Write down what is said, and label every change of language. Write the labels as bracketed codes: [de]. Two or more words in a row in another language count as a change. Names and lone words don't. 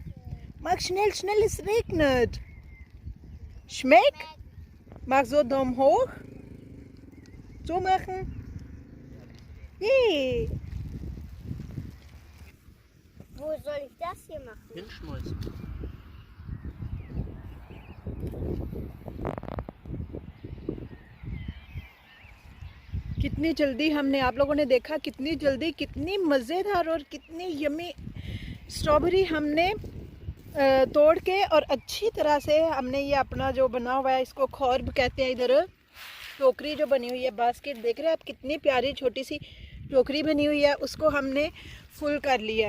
[de] Mach schnell, schnell, es regnet. Schmeckt? Mach so Daumen hoch. So machen. Yay. Wo soll ich das hier machen? Hinschmeißen. [hi] कितनी जल्दी हमने आप लोगों ने देखा कितनी जल्दी कितनी मज़ेदार और कितनी [en] yummy strawberry [hi] हमने तोड़ के और अच्छी तरह से हमने ये अपना जो बना हुआ है इसको खौर्ब कहते हैं इधर टोकरी जो बनी हुई है बास्केट देख रहे हैं आप कितनी प्यारी छोटी सी टोकरी बनी हुई है उसको हमने फुल कर लिया है।